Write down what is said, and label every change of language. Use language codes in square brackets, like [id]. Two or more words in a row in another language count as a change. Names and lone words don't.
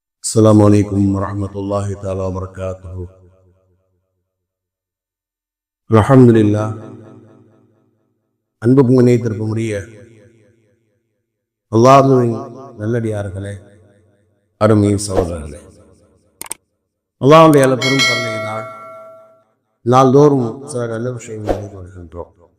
[ar] السلام عليكم ورحمة الله تعالى وبركاته. الحمد لله. [ta] அன்புக்கும் இணையத்திற்கும் உரிய அல்லாஹ்வின் நல்லடியார்களே, அருமை சகோதரர்களே, அல்லாஹ்வுடைய பெரும் கருணையினால் நாள்தோறும் சில நல்ல விஷயங்களை செய்து வருகின்றோம்.